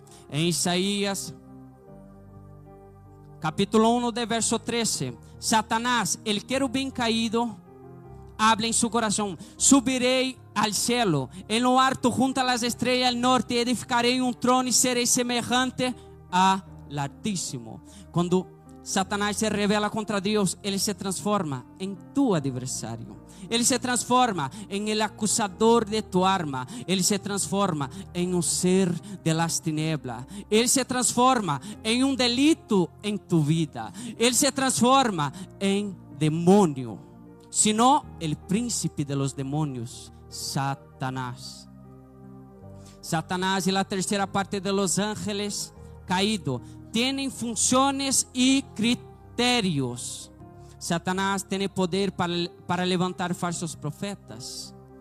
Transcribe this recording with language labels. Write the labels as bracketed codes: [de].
[pt] Em Isaías [es] capítulo 1 de verso 13, Satanás, el querubín caído, habla en su corazón: subiré al cielo, en lo alto junto a las estrellas del norte, edificaré un trono y seré semejante al Altísimo. Cuando Satanás se revela contra [pt] Deus, ele se transforma em tu adversário. Ele se transforma em el acusador de tu alma. Ele se transforma em um ser de las tinieblas. Ele se transforma em um delito em tu vida. Ele se transforma em [es] demonio, sino el príncipe de los demonios, Satanás. Satanás y la tercera parte de los ángeles caídos tienen funciones y criterios. Satanás tiene poder para levantar falsos profetas.